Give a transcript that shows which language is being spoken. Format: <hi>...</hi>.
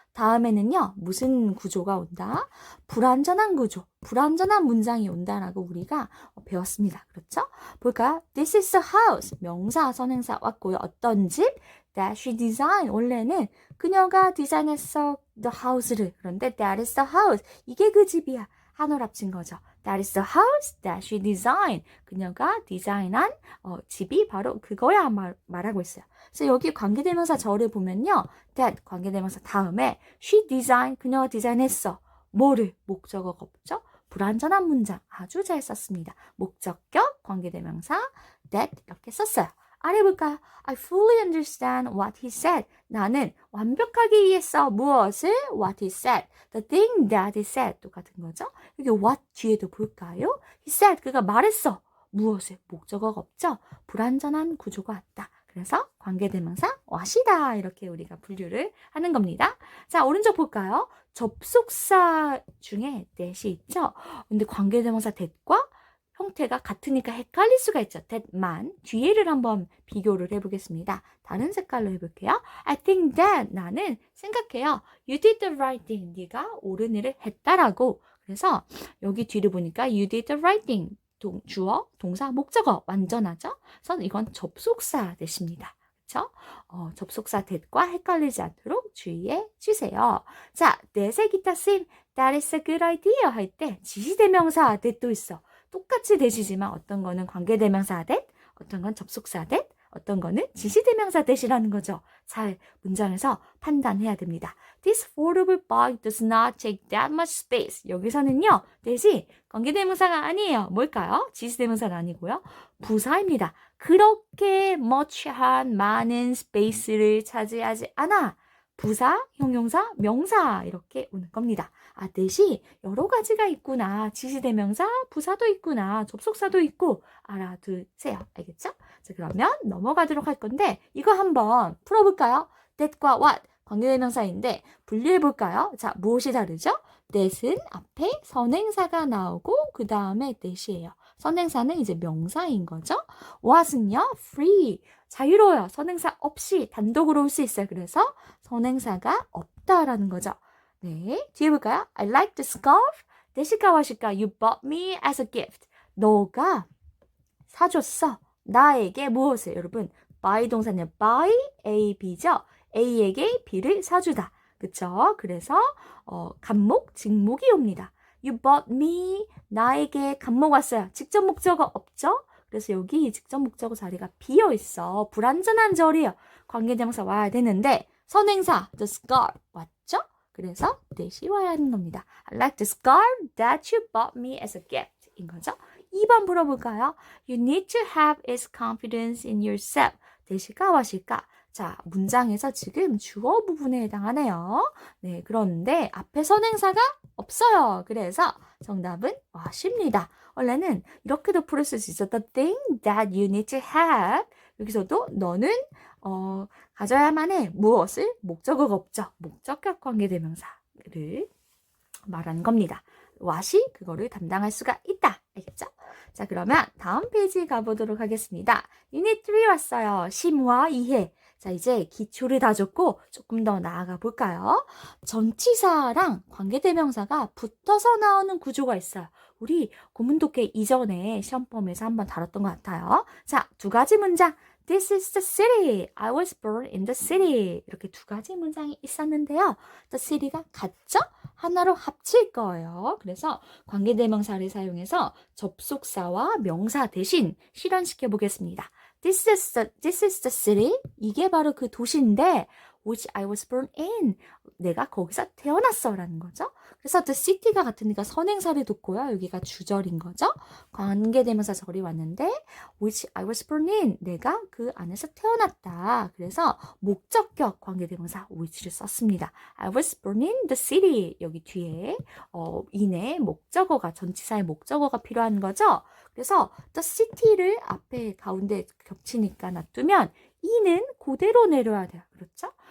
<ko>다음에는요, 무슨 구조가 온다? 불완전한 구조, 불완전한 문장이 온다라고 우리가 배웠습니다. 그렇죠? 볼까요?</ko> <en>This is the house.</en> <ko>명사, 선행사 왔고요. 어떤 집?</ko> <en>That she designed.</en> <ko>원래는 그녀가 디자인했어.</ko> <en>The house를.</en> <ko>그런데</ko> <en>that is the house.</en> <ko>이게 그 집이야. 한올 합친 거죠.</ko> <en>That is the house that she designed.</en> <ko>그녀가 디자인한 집이 바로 그거야 말하고 있어요. 그래서 여기 관계대명사 절을 보면요. that 관계대명사 다음에</ko> <en>she designed</en> <ko>그녀가 디자인했어. 뭐를? 목적어가 없죠? 불완전한 문장 아주 잘 썼습니다. 목적격 관계대명사 that 이렇게 썼어요. 아래 볼까요?</ko> <en>I fully understand what he said.</en> <ko>나는 완벽하게 이해했어. 무엇을?</ko> <en>What he said. The thing that he said.</en> <ko>똑같은 거죠. 여기 what 뒤에도 볼까요?</ko> <en>He said.</en> <ko>그가 말했어. 무엇을? 목적어가 없죠? 불완전한 구조가 왔다. 그래서 관계대명사 what이다. 이렇게 우리가 분류를 하는 겁니다. 자, 오른쪽 볼까요? 접속사 중에 that이 있죠? 근데 관계대명사 that과 형태가 같으니까 헷갈릴 수가 있죠. that만 뒤에를 한번 비교를 해보겠습니다. 다른 색깔로 해볼게요.</ko> <en>I think that</en> <ko>나는 생각해요.</ko> <en>You did the right thing.</en> <ko>네가 옳은 일을 했다라고. 그래서 여기 뒤를 보니까</ko> <en>you did the right thing.</en> <ko>주어, 동사, 목적어 완전하죠? 그래서 이건 접속사 that입니다. 그렇죠? 접속사 that과 헷갈리지 않도록 주의해 주세요. 자, that의 기타 쓰임</ko> <en>that is a good idea</en> <ko>할 때 지시대명사 that도 있어. 똑같이 that이지만 어떤 거는 관계대명사 that, 어떤 건 접속사 that, 어떤 거는 지시대명사 that이라는 거죠. 잘 문장에서 판단해야 됩니다.</ko> <en>This foldable bag does not take that much space.</en> <ko>여기서는요, that이 관계대명사가 아니에요. 뭘까요? 지시대명사가 아니고요. 부사입니다. 그렇게 much한 많은 스페이스를 차지하지 않아. 부사, 형용사, 명사 이렇게 오는 겁니다. 아, that이 여러 가지가 있구나. 지시대명사, 부사도 있구나. 접속사도 있고 알아두세요. 알겠죠? 자, 그러면 넘어가도록 할 건데 이거 한번 풀어볼까요? that과 what 관계대명사인데 분류해볼까요? 자, 무엇이 다르죠? that은 앞에 선행사가 나오고 그 다음에 that이에요. 선행사는 이제 명사인 거죠. what은요? free 자유로워요. 선행사 없이 단독으로 올 수 있어요. 그래서 선행사가 없다라는 거죠. 네, 뒤에 볼까요?</ko> <en>I like the scarf.</en> <ko>that일까 what일까?</ko> <en>You bought me as a gift.</en> <ko>너가 사줬어. 나에게 무엇을? 여러분, buy 동사는 buy, A, B죠? A에게 B를 사주다. 그쵸? 그래서 간목, 직목이 옵니다.</ko> <en>You bought me.</en> <ko>나에게 간목 왔어요. 직접 목적어 없죠? 그래서 여기 직접 목적어 자리가 비어 있어. 불완전한 절이에요. 관계대명사 와야 되는데 선행사 the scarf 왔죠? 그래서 that이 와야 하는 겁니다.</ko> <en>I like the scarf that you bought me as a gift</en> <ko>인 거죠. 2번 물어볼까요?</ko> <en>You need to have its confidence in yourself.</en> <ko>that일까 what일까? 자, 문장에서 지금 주어 부분에 해당하네요. 네, 그런데 앞에 선행사가 없어요. 그래서 정답은 what입니다. 원래는 이렇게도 풀을 수 있어.</ko> <en>The thing that you need to have.</en> <ko>여기서도 너는 가져야만 해. 무엇을? 목적어가 없죠. 목적격 관계대명사를 말하는 겁니다. what이 그거를 담당할 수가 있다. 알겠죠? 자, 그러면 다음 페이지 가보도록 하겠습니다. 유닛 3 왔어요. 심화 이해. 자, 이제 기초를 다졌고 조금 더 나아가 볼까요? 전치사랑 관계대명사가 붙어서 나오는 구조가 있어요. 우리 고문독해 이전에 시험범위에서 한번 다뤘던 것 같아요. 자, 두 가지 문장. This is the city. I was born in the city. 이렇게 두 가지 문장이 있었는데요. The city가 같죠? 하나로 합칠 거예요. 그래서 관계대명사를 사용해서 접속사와 명사 대신 실현시켜 보겠습니다.</ko> <en>This is the city.</en> <ko>이게 바로 그 도시인데</ko> <en>which I was born in.</en> <ko>내가 거기서 태어났어 라는 거죠. 그래서 the city가 같으니까 선행사를 뒀고요. 여기가 주절인 거죠. 관계대명사 절이 왔는데</ko> <en>which I was born in.</en> <ko>내가 그 안에서 태어났다. 그래서 목적격 관계대명사 which를 썼습니다.</ko> <en>I was born in the city.</en> <ko>여기 뒤에 in의 목적어가 전치사의 목적어가 필요한 거죠. 그래서 the city를 앞에 가운데 겹치니까 놔두면 in은 그대로 내려야 돼요. 그렇죠?</ko>